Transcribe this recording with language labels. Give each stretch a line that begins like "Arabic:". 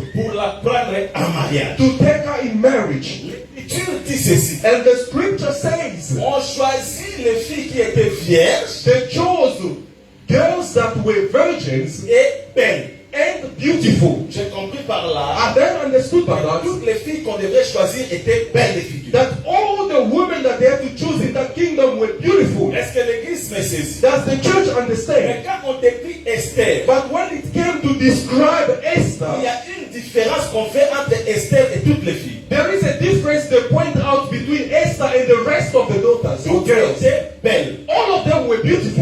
French: pour la prendre en mariage.
English: to take her in marriage.
French: L'Écriture dit ceci.
English: And the scripture says,
French: On choisit les filles qui étaient vierges
English: they chose girls that were virgins
French: et belles.
English: and beautiful.
French: J'ai compris par là
English: I then understood by
French: que
English: that
French: toutes les filles qu'on devait choisir étaient belles de figure.
English: that all the women that they had to choose in that kingdom were beautiful.
French: Est-ce que l'église me saisit?
English: Does the church
French: Mais
English: understand?
French: quand on décrit Esther,
English: But when it came to describe
French: il y
English: Esther,
French: a une différence qu'on fait entre Esther et toutes les filles.
English: there is a difference they point out between Esther and the rest of the daughters, or
French: Toutes
English: girls.
French: étaient belles.
English: All of them were beautiful.